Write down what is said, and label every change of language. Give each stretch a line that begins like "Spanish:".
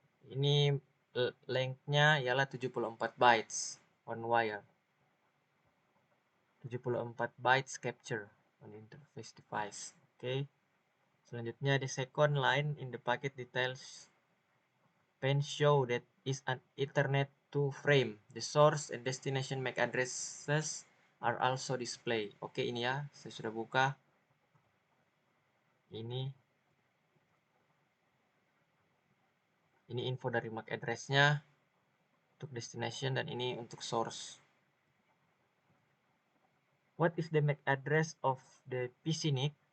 Indonesian: Ini length-nya ialah 74 bytes on wire.
English: 74 bytes capture on interface device. Oke. Selanjutnya the second line in the packet details pane show that is an Ethernet to frame. The source and destination MAC addresses are also displayed.
Indonesian: Oke, ini ya, saya sudah buka. Ini info dari MAC address-nya untuk destination dan ini untuk source.
English: What is the MAC address of the PC NIC?